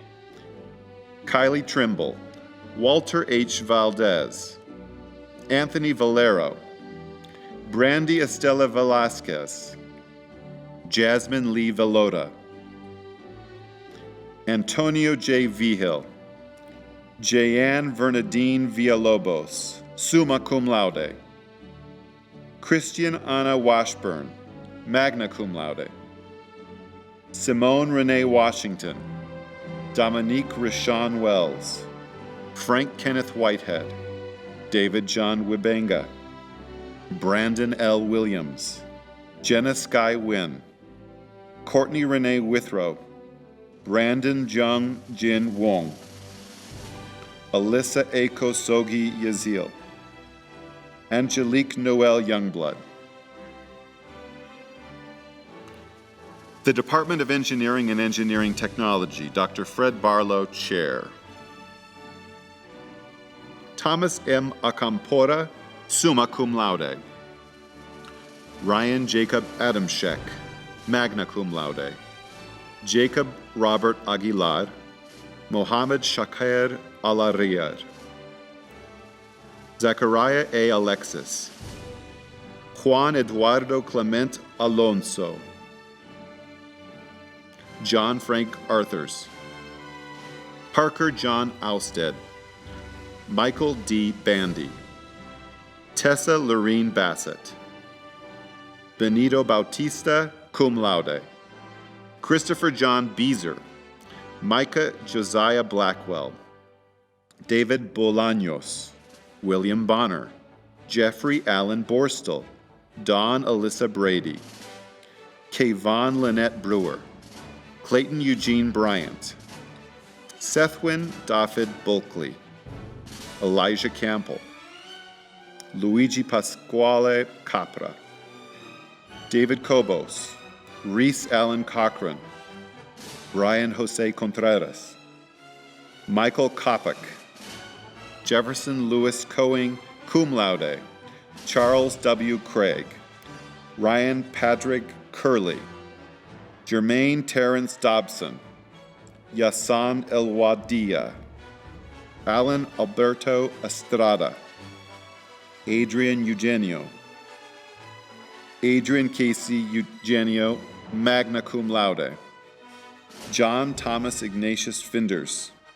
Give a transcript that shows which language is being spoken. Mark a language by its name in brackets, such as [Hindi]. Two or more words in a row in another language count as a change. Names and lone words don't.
[English] Kylie Trimble, Walter H. Valdez, Anthony Valero, Brandy Estela Velasquez, Jasmine Lee Velota, Antonio J. Vigil, Jayanne Vernadine Villalobos, [Latin] summa cum laude, [English] Christian Anna Washburn, [Latin] magna cum laude, [English] Simone Renee Washington, Dominique Rashawn Wells, Frank Kenneth Whitehead, David John Wibenga, Brandon L. Williams, Jenna Sky Wynn, Courtney Renee Withrow, Brandon Jung Jin Wong, Alyssa Eko Sogi Yazil, Angelique Noel Youngblood. The Department of Engineering and Engineering Technology, Dr. Fred Barlow, Chair. Thomas M. Acampora, [Latin] summa cum laude. [English] Ryan Jacob Adamschek, [Latin] magna cum laude. [English] Jacob Robert Aguilar, Mohammed Shakir Al-Riyad. Zachariah A. Alexis, Juan Eduardo Clement Alonso, John Frank Arthurs, Parker John Ousted, Michael D. Bandy, Tessa Lorene Bassett, Benito Bautista, [Latin] cum laude, [English] Christopher John Beezer, Micah Josiah Blackwell, David Bolaños, William Bonner, Jeffrey Allen Borstel, Dawn Alyssa Brady, Kayvon Lynette Brewer, Clayton Eugene Bryant, Sethwin David Bulkley, Elijah Campbell, Luigi Pasquale Capra, David Cobos, Reese Allen Cochran, Brian Jose Contreras, Michael Kopic, Jefferson Lewis Coing, [Latin] cum laude, [English] Charles W. Craig, Ryan Patrick Curley, Jermaine Terrence Dobson, Yassan Elwadia, Alan Alberto Estrada, Adrian Eugenio, Adrian Casey Eugenio, [Latin] magna cum laude, [English] John Thomas Ignatius Finders,